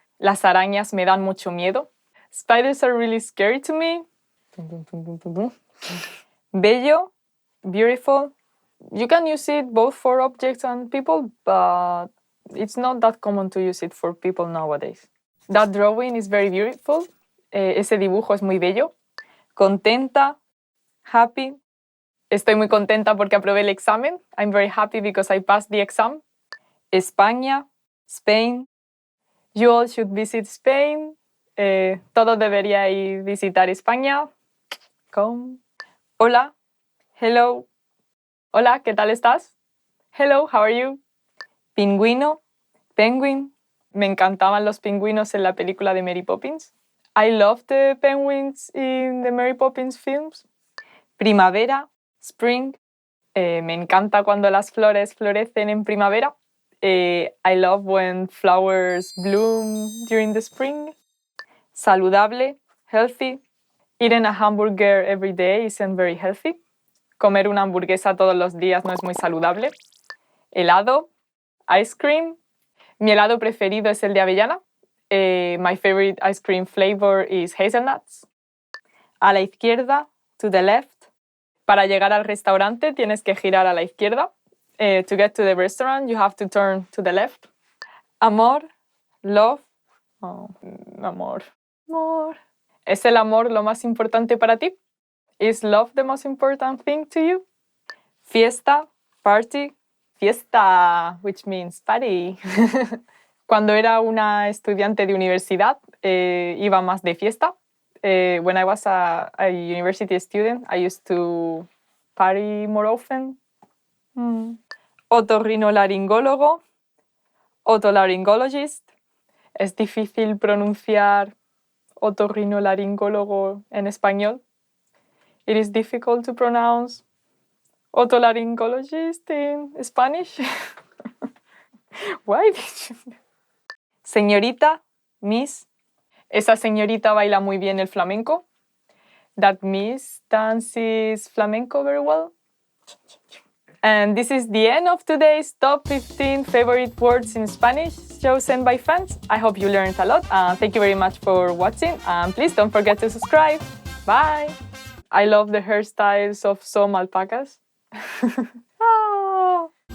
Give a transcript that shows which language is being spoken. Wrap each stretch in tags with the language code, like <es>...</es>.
<es>Las arañas me dan mucho miedo.</es> <en>Spiders are really scary to me. Bello, beautiful. You can use it both for objects and people, but it's not that common to use it for people nowadays. That drawing is very beautiful.</en> <es>Ese dibujo es muy bello. Contenta, happy. Estoy muy contenta porque aprobé el examen.</es> <en>I'm very happy because I passed the exam. España, Spain. You all should visit Spain.</en> <es>Todos deberíais visitar España.</es> <en>Come. Hola, hello.</en> <es>Hola, ¿qué tal estás?</es> <en>Hello, how are you?</en> <es>Pingüino, penguin. Me encantaban los pingüinos en la película de Mary Poppins.</es> <en>I love the penguins in the Mary Poppins films.</en> <es>Primavera, spring. Me encanta cuando las flores florecen en primavera.</es> <en>I love when flowers bloom during the spring. Saludable, healthy. Eating a hamburger every day isn't very healthy.</en> <es>Comer una hamburguesa todos los días no es muy saludable. Helado, ice cream. Mi helado preferido es el de avellana.</es> <en>My favorite ice cream flavor is hazelnuts.</en> <es>A la izquierda, to the left. Para llegar al restaurante tienes que girar a la izquierda.</es> <en>To get to the restaurant, you have to turn to the left. Amor, love. Oh, amor.</en> <es>Amor. ¿Es el amor lo más importante para ti?</es> <en>Is love the most important thing to you? Fiesta, party, fiesta, which means party.</en> <es>Cuando era una estudiante de universidad, iba más de fiesta.</es> <en>When I was a university student, I used to party more often.</en> <es>Otorrinolaringólogo, otolaryngologist. Es difícil pronunciar otorrinolaringólogo en español.</es> <en>It is difficult to pronounce otolaryngologist in Spanish. Why did you... Señorita, miss.</en> <es>Esa señorita baila muy bien el flamenco.</es> <en>That miss dances flamenco very well. And this is the end of today's top 15 favorite words in Spanish chosen by fans. I hope you learned a lot. Thank you very much for watching. And please don't forget to subscribe. Bye. I love the hairstyles of some alpacas. Ah.</en>